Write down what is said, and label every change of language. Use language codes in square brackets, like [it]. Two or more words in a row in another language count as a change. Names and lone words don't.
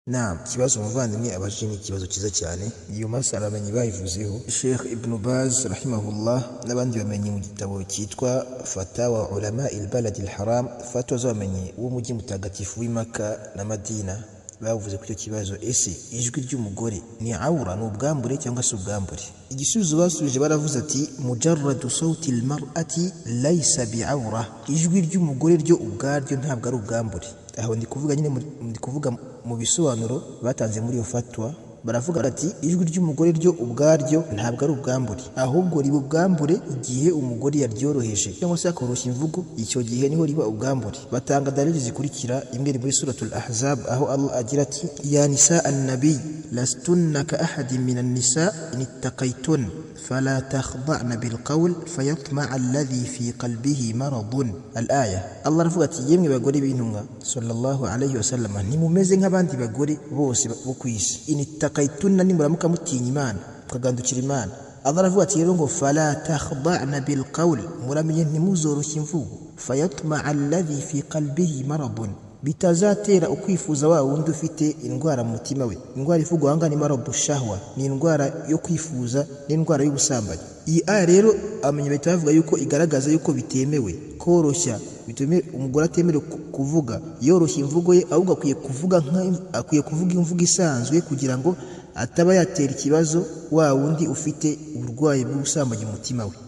[rw] Naam, kibazo umuvandimwe abajije ni ikibazo cyiza cyane. Iyo masala amenye bayivuzeho Sheikh Ibn Baz rahimahullah n'abandi bamenye mu gitabo cyitwa Fatawa Ulama al-Balad al-Haram, fatwa z'abamenyi w'umujyi mutagatifu w'Imaka na Madina. Bavuze ku cyo kibazo, ese ijwi ry'umugore ni aura, ni ubwambure cyangwa se ubwambure? Igisubizo basubije baravuze ati [ar] مجرد صوت المرأة ليس بعورة, [rw] ijwi ry'umugore ryo ubwaryo ntabwo ari ubwambure. Aho ndi kuvuga mu bisobanuro batanze muri iyo fatwa, baravuga ati ijwi ry'umugore ryo ubwaryo ntabwo ari ubwambure, ahubwo riba ubwambure igihe umugore yaryoroheje cyangwa se akoroshya imvugo, icyo gihe niho riba ubwambure. Batanga dalili zikurikira, imwe muri suratul Ahzab aho Allah agira ati [ar] يا نساء النبي لستن كأحد من النساء إن اتقيتن فلا تخضعن بالقول فيطمع الذي في قلبه مرض. [rw] Al-aya, Allah aravuga ati yemwe bagore b'intumwa [ar] صلى الله عليه وسلم, [rw] ntimumeze nk'abandi bagore bose bo kwisi, [ar] إن اتقيتن, [rw] nimuramuka mutinya Imana mukagandukira Imana. Allah aravuga ati rero ngo [ar] فلا تخضعن بالقول, [rw] muramenye ntimuzoroshye imvugo, [ar] فيطمع الذي في قلبه مرض, [rw] bitazatera ukwifuza wa wundi ufite indwara mu mutima we. Indwara ivugwa hanga ni [ar] مرض شهوة, [rw] ni indwara yo kwifuza, ni indwara y'ubusambanyi. Iyi aya rero amenye bahita bavuga yuko igaragaza yuko bitemewe koroshya, bitume umugore atemerewe kuvuga yoroshya imvugo ye, ahubwo akwiye kuvuga imvugo isanzwe kugira ngo ataba yatera ikibazo wa wundi ufite uburwayi bw'ubusambanyi mu mutima we.